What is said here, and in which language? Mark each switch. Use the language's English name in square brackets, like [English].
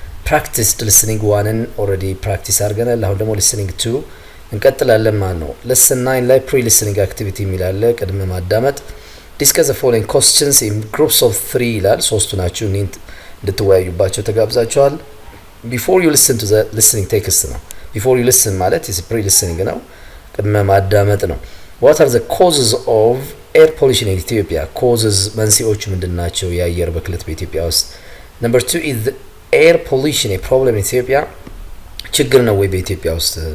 [Amharic] practiced listening 1ን already practice አድርገናል። አሁን ደግሞ listening 2 እንቀጥላለን ማለት ነው። lesson 9 ላይ pre listening activity የሚላለ ቅድመ ማዳመጥ [English] discuss the following questions in groups of 3 [Amharic] ይላል። ሶስቱ ናችሁ እንድትወያዩባቸው ተጋብዛችኋል። [English] before you listen to the listening text ነው። before you listen [Amharic] ማለት [English] is pre listening [Amharic] ነው፣ ቅድመ ማዳመጥ ነው። [English] What are the causes of air pollution in Ethiopia? [Amharic] Causes መንስኤዎቹ ምንድናቸው የአየር ብክለት በኢትዮጵያ ውስጥ? [English] Number 2 is the air pollution a problem in Ethiopia? [Amharic] ችግር ነው ወይ በኢትዮጵያ ውስጥ?